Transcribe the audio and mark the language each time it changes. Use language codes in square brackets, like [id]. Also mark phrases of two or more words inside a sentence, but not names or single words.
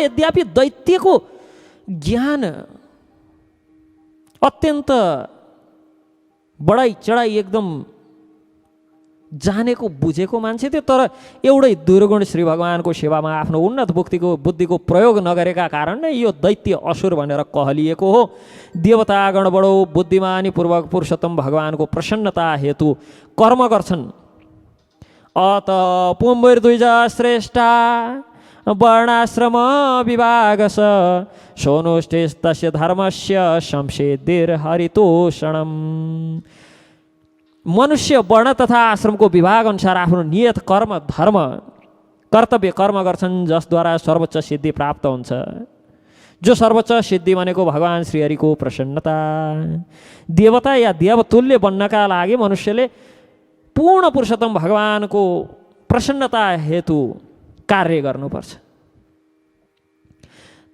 [ne] यद्यपि दैत्यको ज्ञान अत्यन्त बढाइ चढाइ एकदम जानेको बुझेको मान्छे थियो, तर एउटै दुर्गुण श्री भगवानको सेवामा आफ्नो उन्नत बुद्धिको प्रयोग नगरेका कारण नै यो दैत्य असुर भनेर कहलिएको हो। देवतागण बडो बुद्धिमानी पूर्वक पुरुषोत्तम भगवानको प्रसन्नता हेतु कर्म गर्छन्। [sa] अत पुम्बैर्द्विज श्रेष्ठा वर्णाश्रम विभागस सोनुष्ठेस्तस्य धर्मस्य संसिद्धिर हरितोषणम। [ne] मनुष्य वर्ण तथा आश्रमको विभाग अनुसार आफ्नो नियत कर्म, धर्म, कर्तव्य कर्म गर्छन्, जसद्वारा सर्वोच्च सिद्धि प्राप्त हुन्छ। जो सर्वोच्च सिद्धि भनेको भगवान् श्रीहरिको प्रसन्नता। देवता या देवतुल्य बन्नका लागि मनुष्यले पूर्ण पुरुषोत्तम भगवानको प्रसन्नता हेतु कार्य गर्नुपर्छ।